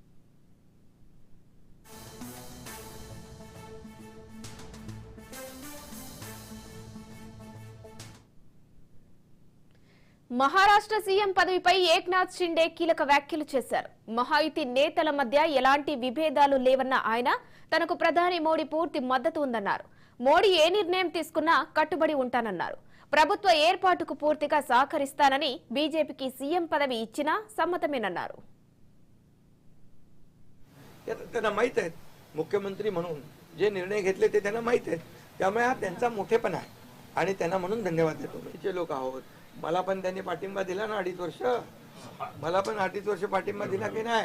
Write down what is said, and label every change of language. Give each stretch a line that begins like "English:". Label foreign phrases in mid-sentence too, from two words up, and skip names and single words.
Telugu: మహారాష్ట్ర సీఎం పదవిపై ఏక్నాథ్ షిండే కీలక వ్యాఖ్యలు చేశారు. మహాయుతి నేతల మధ్య ఎలాంటి విభేదాలు లేవన్న ఆయన తనకు ప్రధాని మోడీ పూర్తి మద్దతు ఉందన్నారు. మోడీ ఏ నిర్ణయం తీసుకున్నా కట్టుబడి ఉంటానన్నారు. ప్రభుత్వ ఏర్పాటుకు పూర్తిగా సహకరిస్తానని, బీజేపీకి సీఎం పదవి ఇచ్చినా సమ్మతమేనన్నారు.
Marathi: त्यांना माहित आहे मुख्यमंत्री म्हणून जे निर्णय घेतले ते त्यांना माहित आहे. त्यामुळे हा त्यांचा मोठेपणा आहे आणि त्यांना म्हणून धन्यवाद देतो. मी लोक आहोत, मला पण त्यांनी पाठिंबा दिला ना 2.5 वर्ष, मला पण 2.5 वर्ष पाठिंबा दिला की नाही.